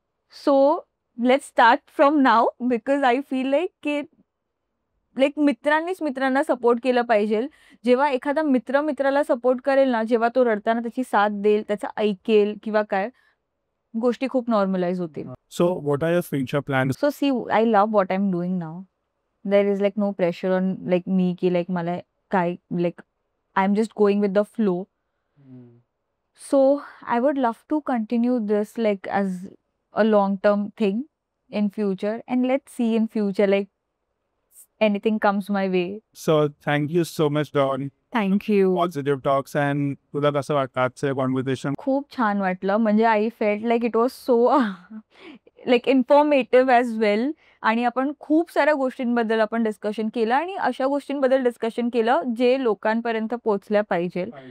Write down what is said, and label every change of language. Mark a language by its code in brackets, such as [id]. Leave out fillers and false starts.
[en] So let's start from now because I feel like [mr] की like मित्रांनीच मित्रांना support केलं पाहिजे. जेव्हा एखादा मित्र मित्राला सपोर्ट करेल ना, जेव्हा तो रडताना त्याची साथ देईल, त्याचं ऐकेल किंवा काय, गोष्टी खूप नॉर्मलाइज होतील. [en] So, what are your future plans? So see, I love what I'm doing now. There is like no pressure on like me की like [mr] मला काय [en] like I'm just going with the flow. So I would love to continue this like as a long-term thing in future, and let's see in future like anything comes my way. So, thank you so much, Dawn. Thank you. Positive talks and [mr] तुला कसं वाटतं आजचं conversation? खूप छान वाटलं. [en] म्हणजे I felt like it was so like informative as well. [mr] आणि आपण खूप साऱ्या गोष्टींबद्दल आपण डिस्कशन केलं आणि अशा गोष्टींबद्दल डिस्कशन केलं जे लोकांपर्यंत पोहोचल्या पाहिजे.